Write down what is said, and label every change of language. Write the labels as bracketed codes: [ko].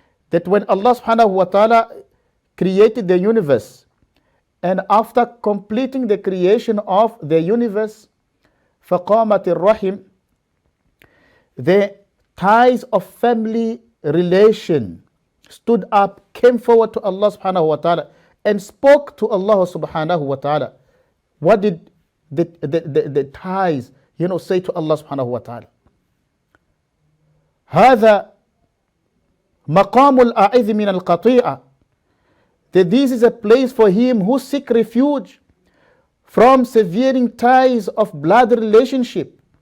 [en] That when Allah subhanahu wa ta'ala created the universe, and after completing the creation of the universe, [ar] فَقَامَتِ الرَّحِمِ, [en] the ties of family relation stood up, came forward to Allah subhanahu wa ta'ala, and spoke to Allah subhanahu wa ta'ala. What did the ties, say to Allah subhanahu wa ta'ala? [ar] هذا مقام الأعذ من القطيعة. [en] That this is a place for him who seek refuge from severing ties of blood relationship.